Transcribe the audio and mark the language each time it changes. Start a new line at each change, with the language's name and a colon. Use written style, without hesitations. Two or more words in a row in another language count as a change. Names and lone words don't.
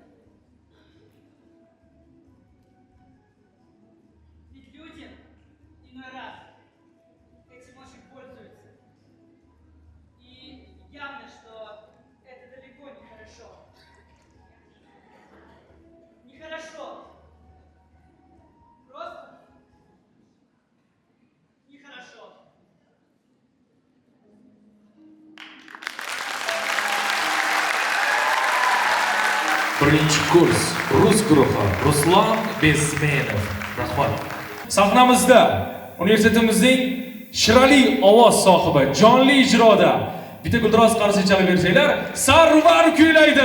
Russian: Ведь люди иной раз этим очень пользуются. И явно, что это далеко не хорошо. Нехорошо. Просто нехорошо.
Uzbek: Birinchi kurs rus guruhi Ruslan Bezmenov. Rahmat. Sahnamizda universitetimizning shirali ovoz sohibi jonli ijroda bitta guldiroz qarshi chalib bersanglar, Sarvar kuylaydi.